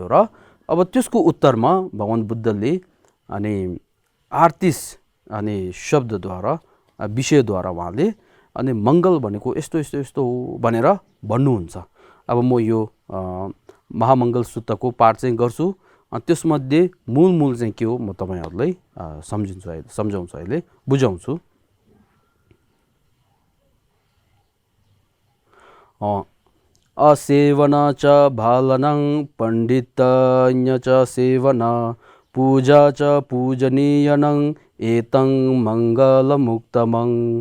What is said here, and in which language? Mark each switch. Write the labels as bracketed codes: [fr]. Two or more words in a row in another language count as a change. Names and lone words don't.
[ne] र अब त्यसको उत्तरमा भगवान बुद्धले अनि 38 अनि शब्दद्वारा विषयद्वारा उहाँले अनि मङ्गल भनेको यस्तो यस्तो यस्तो हो भनेर भन्नुहुन्छ। अब म यो महामङ्गल सूत्रको पाठ चाहिँ गर्छु, त्यसमध्ये मूल चाहिँ के हो म तपाईँहरूलाई सम्झाउँछु अहिले बुझाउँछु। [pi] असेवन च भालनं पण्डितज्ञ च सेवन पूजा च पूजनीयनं एतं मङ्गलमुक्तमं